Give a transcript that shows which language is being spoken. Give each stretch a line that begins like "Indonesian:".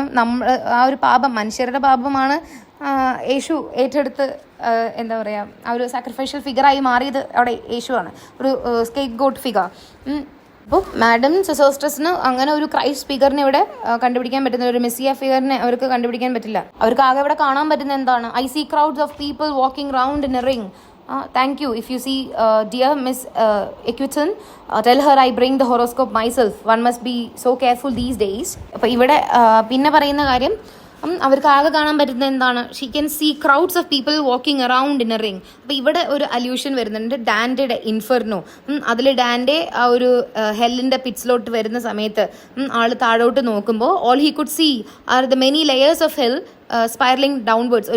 Malayalam: നമ്മൾ ആ ഒരു പാപം, മനുഷ്യരുടെ പാപമാണ് യേശു ഏറ്റെടുത്ത് എന്താ പറയുക, ആ ഒരു സാക്രിഫൈഷ്യൽ ഫിഗറായി മാറിയത് അവിടെ യേശുവാണ്, ഒരു സ്കേപ്പ് ഗോട്ട് ഫിഗർ. അപ്പോൾ മാഡം സെസോസ്റ്റസിന് അങ്ങനെ ഒരു ക്രൈസ്റ്റ് ഫിഗറിനെ ഇവിടെ കണ്ടുപിടിക്കാൻ പറ്റുന്ന, ഒരു മെസ്സിയ ഫിഗറിനെ അവർക്ക് കണ്ടുപിടിക്കാൻ പറ്റില്ല. അവർക്ക് ആകെ ഇവിടെ കാണാൻ പറ്റുന്ന എന്താണ്,
English: I see crowds of people walking round in a ring. Thank you. If you see dear Miss Equiton, tell her I bring the horoscope myself. One must be so careful these days.
Malayalam: അപ്പോൾ ഇവിടെ പിന്നെ പറയുന്ന കാര്യം, അവർക്ക് ആകെ കാണാൻ പറ്റുന്നത് എന്താണ്,
English: She can see crowds of people walking around in a ring.
Malayalam: അപ്പോൾ ഇവിടെ ഒരു അല്യൂഷൻ വരുന്നുണ്ട് ഡാൻറ്റയുടെ ഇൻഫെർനോ. അതിൽ ഡാൻറ്റെ ആ ഒരു ഹെല്ലിൻ്റെ പിറ്റ്സിലോട്ട് വരുന്ന സമയത്ത് ആൾ താഴോട്ട് നോക്കുമ്പോൾ
English: All he could see are the many layers of hell spiralling downwards.